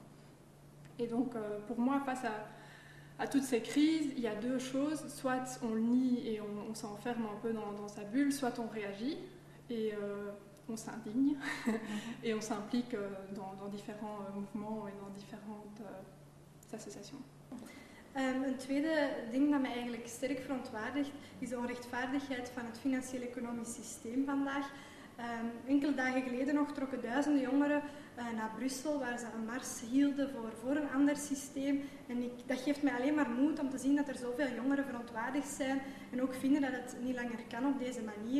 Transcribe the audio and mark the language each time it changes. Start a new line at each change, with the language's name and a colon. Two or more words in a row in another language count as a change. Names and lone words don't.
French: Et donc, pour moi, face à toutes ces crises, il y a deux choses. Soit on le nie et on s'enferme un peu dans sa bulle, soit on réagit et on s'indigne et on s'implique dans différents mouvements et dans différentes associations.
Dutch: Een tweede ding dat mij eigenlijk sterk verontwaardigt is de onrechtvaardigheid van het financieel-economisch systeem vandaag. Enkele dagen geleden nog trokken duizenden jongeren naar Brussel, waar ze een mars hielden voor een ander systeem. En dat geeft mij alleen maar moed om te zien dat er zoveel jongeren verontwaardigd zijn en ook vinden dat het niet langer kan op deze manier.